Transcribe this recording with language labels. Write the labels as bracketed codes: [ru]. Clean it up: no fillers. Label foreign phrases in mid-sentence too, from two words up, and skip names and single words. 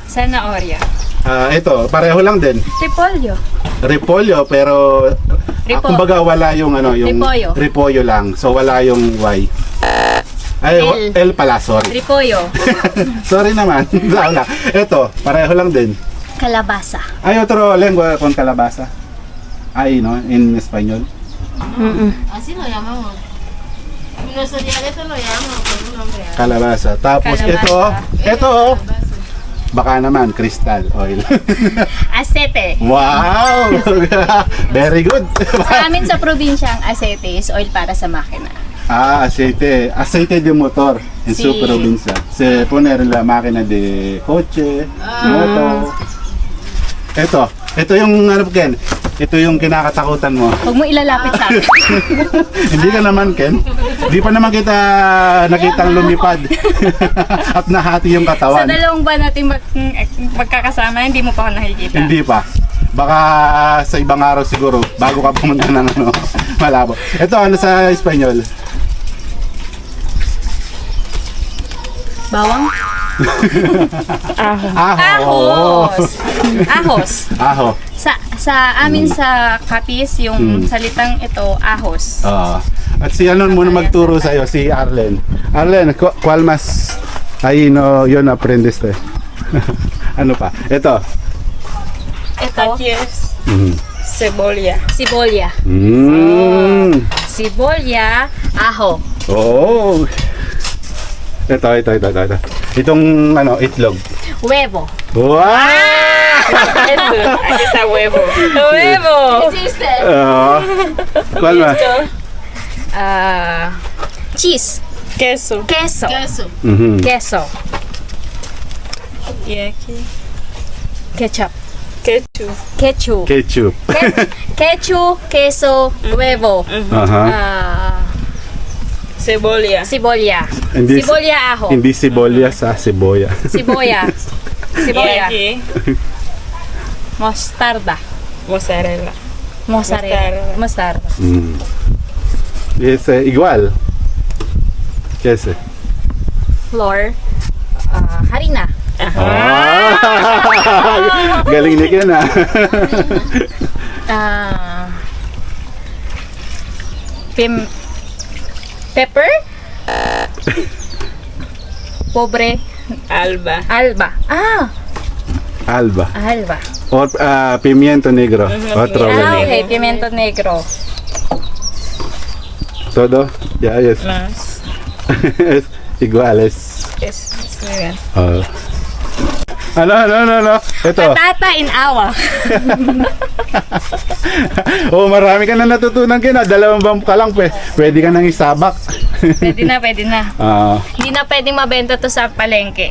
[tl] Ito, pareho lang din. Repolyo. Repolyo, pero kumbaga wala yung ano, yung repolyo lang. So wala yung Y. Ay, L pala, sorry. Repolyo. Sorry naman. Wala. Ito, pareho lang din. Kalabasa. [es] Hay otro lengua con calabaza. Ay, no, in español. Así lo llamamos. Nuestro dialecto lo llamamos por un nombre. Calabaza. [tl] Tapos [es] Calabaza. [tl] ito, baka naman, [en] crystal oil. [tl] Asete. [en] Wow! Very good. [tl] Sa amin sa probinsya, ang asete [en] is oil [tl] para sa makina. [es] Aceite. Aceite de motor en Sí. su provincia. Se pone en la máquina de coche, moto. [tl] Ito yung ano, Ken. Ito yung kinakatakutan mo. Huwag mo ilalapit sa akin. Hindi ka naman, Ken. Hindi pa naman kita nakitang lumipad. At nahati yung Sa katawan. dalawang ba natin magkakasama, hindi mo pa ako nakikita. Hindi pa. Baka sa ibang araw siguro, bago ka pumunta ng ano, Malabo. Ito, ano sa Espanyol? Bawang? [es] Aho. [tl] Ahos. [es] Aho. [tl] Sa amin sa Capiz, yung salitang ito, ahos. At si ano muna magturo sa iyo, si Arlen. Arlen, [es] ¿cuál más ahí no yo no aprendiste? [tl] Ano pa? Ito. [es] Aquí es cebolla. [tl] Sibolya. Sibolya, aho. Oh. Ito. Itong ano, itlog. [es] Huevo. [en] Wow! [es] Eso, aquí está huevo. ¡Huevo! ¿Cuál más? [en] Cheese. [es] Queso. Queso. Mhm. Queso. Y aquí, [en] Ketchup. [es] ketchup. [en] Ketchup. Ketchup. [es] Ketchup, queso, huevo. Aha. Cebolla. [tl] Sibolya. Hindi- Sibolya, aho. Hindi sibolias, siboya. Siboya. [es] Y [tl] Siboya. [es] aquí, Mostarda. mozzarella. Mozzarella. Mostarda. Es igual. ¿Qué es? Flour. Harina. [tl] Galing ni Ken ah. [en] Pepper. [es] Pobre. Alba. Alba. Alba. Alba. O pimiento negro. Otro. Okay. Pimiento negro. Todo. Ya es. Más. Es igual. Es. Es muy bien. [tl] Ano. Ito. Patata in awa. Marami ka na natutunan, Ken. 2 buwan ka lang. Pwede ka nang isabak. Pwede na. Hindi na pwedeng mabenta to sa palengke.